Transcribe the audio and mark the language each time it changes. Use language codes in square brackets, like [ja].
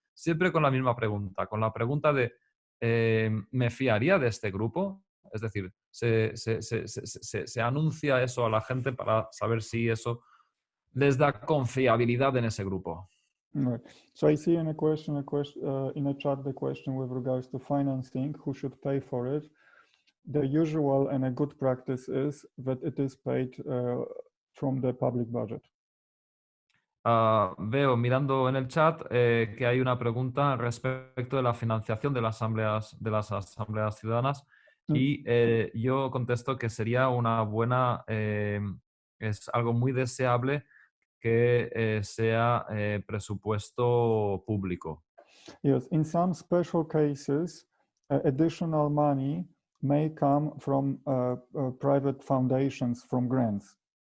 [es] Siempre con la misma pregunta, con la pregunta de ¿me fiaría de este grupo? Es decir, se anuncia eso a la gente para saber si eso les da confiabilidad en ese grupo. [en] Right. So I see in a question, in a chat, the question with regards to financing, who should pay for it. The usual and a good practice is that it is paid from the public budget. [es] Veo mirando en el chat que hay una pregunta respecto de la financiación de las asambleas ciudadanas y yo contesto que sería una buena, es algo muy deseable que sea presupuesto público. [en] Yes, in some special cases, additional money may come from private foundations, from grants.